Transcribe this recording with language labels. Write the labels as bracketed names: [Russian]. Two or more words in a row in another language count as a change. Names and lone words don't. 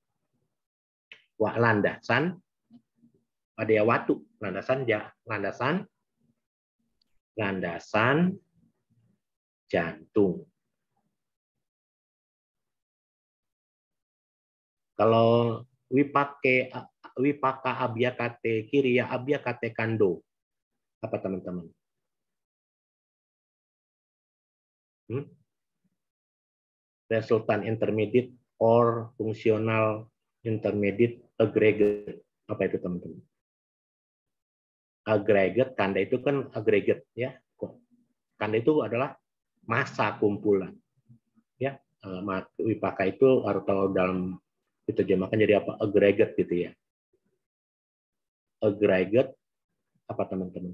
[Indonesian] Landasan. Ada ya watu. Landasan jantung. [Pali] Kalau wipaka abhyakate kiriya abhyakate kando. [Indonesian] Apa teman-teman? [English] Resultant intermediate or functional intermediate aggregate. [Indonesian] Apa itu teman-teman? Aggregate, kanda itu kan aggregate, ya. Kanda itu adalah massa kumpulan. Ya, wipaka itu atau dalam diterjemahkan jadi apa? Aggregate gitu ya. Aggregate apa teman-teman?